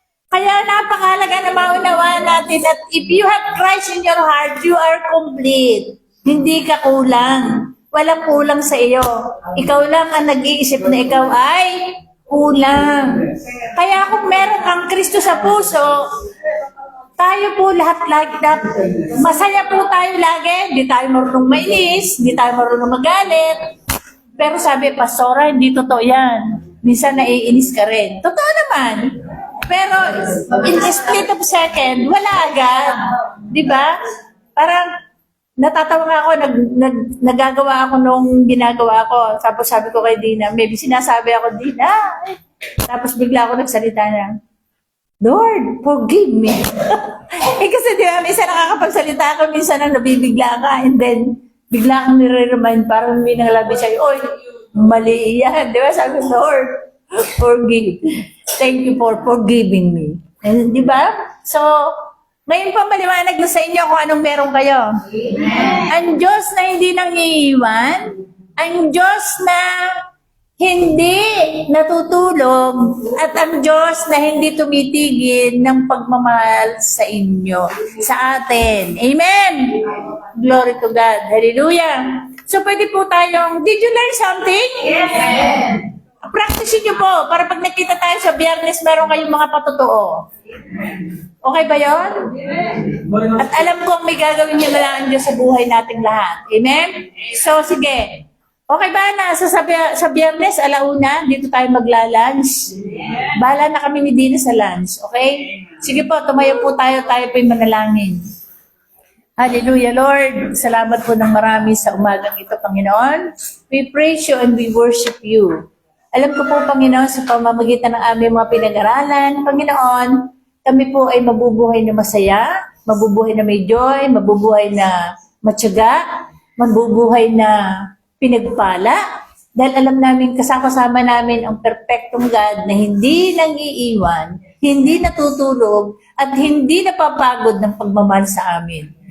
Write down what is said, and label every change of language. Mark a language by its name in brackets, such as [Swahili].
[Filipino] Kaya napakahalaga na maunawaan natin [English] that if you have Christ in your heart, you are complete. [Filipino] Hindi ka kulang. Walang kulang sa iyo. Ikaw lang ang nag-iisip na ikaw ay kulang. Kaya kung meron kang Kristo sa puso, tayo po lahat masaya po tayo lagi. Hindi tayo marunong mainis, hindi tayo marunong magalit. Pero sabi, Pastora, hindi totoo yan. Minsan naiinis ka rin. Totoo naman. Pero [English] in a split of second, [Filipino] wala agad. Di ba? Parang natatawa nga ako, nagagawa ako nung ginagawa ko. Tapos sabi ko kay Dina, maybe sinasabi ako, Dina. Tapos bigla ako nagsalita na, [English] Lord, forgive me. [Filipino] Kasi di ba, minsan nakakapagsalita ako, minsan na nabibigla ka, and then, bigla kang nire-remind, parang may nangalabi sa'yo, oy, mali yan. Di ba? [English] Sabi, Lord, forgive. Thank you for forgiving me. [Filipino] And, di ba? So, ngayon po, maliwanag na sa inyo kung anong meron kayo. Amen. Ang Diyos na hindi nang iiwan, ang Diyos na hindi natutulog, at ang Diyos na hindi tumitigil ng pagmamahal sa inyo, sa atin. [English] Amen! Glory to God. Hallelujah! So, [Filipino] pwede po tayong, [English] did you learn something? [Filipino] Yes! Practice nyo po, para pag nakita tayo sa Biyernes, meron kayong mga patotoo. Okay ba yun? At alam ko may gagawin niyo na lang ang Diyos sa buhay nating lahat. Amen? So, sige. Okay ba na sa Biyernes, alauna, dito tayo magla-lunch? Bahala na kami ni Dina sa lunch. Okay? Sige po, tumayo po tayo po'y manalangin. [English] Hallelujah, Lord. [Filipino] Salamat po ng marami sa umagang ito, Panginoon. [English] We praise you and we worship you. [Filipino] Alam ko po, Panginoon, sa pamamagitan ng aming mga pinag-aralan, Panginoon, kami po ay mabubuhay na masaya, mabubuhay na may joy, mabubuhay na matyaga, mabubuhay na pinagpala, dahil alam namin, kasama namin ang perfectong God na hindi nang iiwan, hindi natutulog, at hindi napapagod ng pagmamahal sa amin.